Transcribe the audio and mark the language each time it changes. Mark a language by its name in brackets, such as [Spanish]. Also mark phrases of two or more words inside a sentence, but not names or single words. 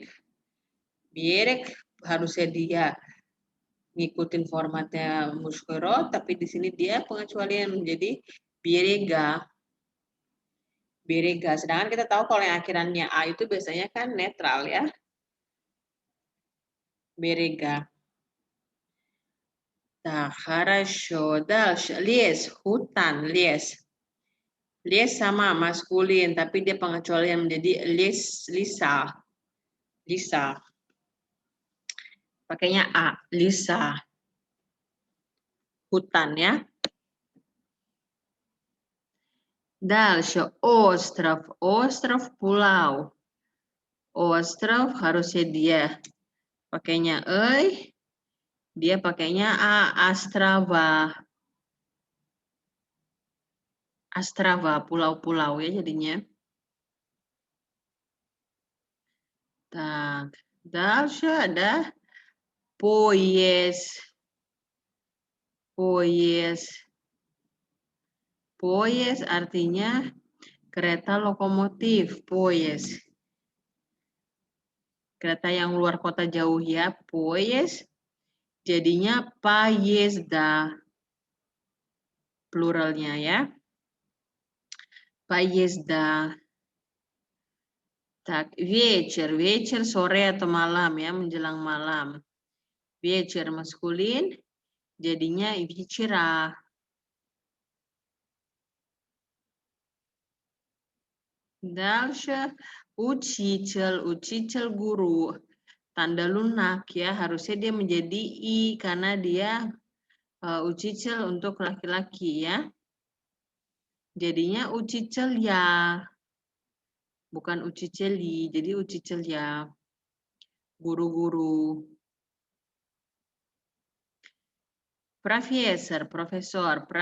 [Indonesian] Bereg harusnya dia ngikutin formatnya muskoro, tapi di sini dia pengecualian menjadi berega. Berega. Sedangkan kita tahu kalau yang akhirannya a itu biasanya kan netral ya. Berega. Nah, [Russian] хорошо. Дальше. Лес, [Indonesian] hutan, les. Les sama maskulin, tapi dia pengecualian menjadi lisa. Lisa. Pakainya a, lisa. Hutan ya. [Russian] Дальше. Остров. [Indonesian] Остров pulau. Остров harusnya dia pakainya ei. Dia pakainya a, astrava. Astrava, pulau-pulau ya jadinya. [Russian] Так, дальше ada поезд. [Indonesian] Поезд. Поезд artinya kereta lokomotif, поезд. Kereta yang luar kota jauh ya, поезд. Jadinya поезда. Pluralnya ya. Поезда. Tak, večer sore atau malam ya, menjelang malam. Večer maskulin, jadinya večera. [Russian] Дальше учитель guru. [Indonesian] Tanda lunak ya, harusnya dia menjadi i karena dia учитель untuk laki-laki ya. Jadinya учитель ya. Bukan учители, jadi учитель ya. Guru-guru. Profesor, profesor.